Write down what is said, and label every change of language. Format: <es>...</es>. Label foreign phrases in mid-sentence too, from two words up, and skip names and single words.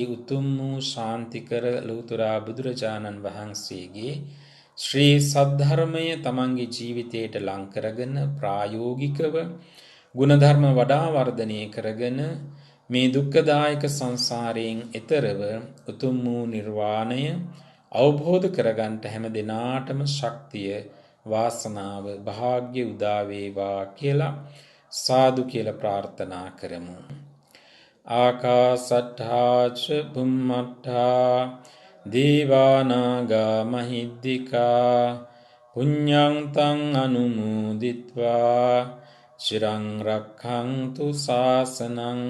<si>උතුම් වූ ශාන්තිකර ලෞතර බුදුරජාණන් වහන්සේගේ ශ්‍රී සද්ධර්මය තමන්ගේ ජීවිතයට ලං කරගෙන ප්‍රායෝගිකව ගුණධර්ම වඩා වර්ධනය කරගෙන මේ දුක්ඛදායක සංසාරයෙන් එතරව උතුම් වූ නිර්වාණය අවබෝධ කරගන්නට හැම දිනාටම ශක්තිය, වාසනාව, වාග්ය උදා වේවා කියලා සාදු කියලා ප්‍රාර්ථනා කරමු.</si> <pi>ආකාසට්ඨා ච බුම්මට්ඨා දීවානාගා මහිද්దికා පුඤ්ඤං තං අනුමෝදිත්වා චිරං රක්ඛන්තු ශාසනං.</pi>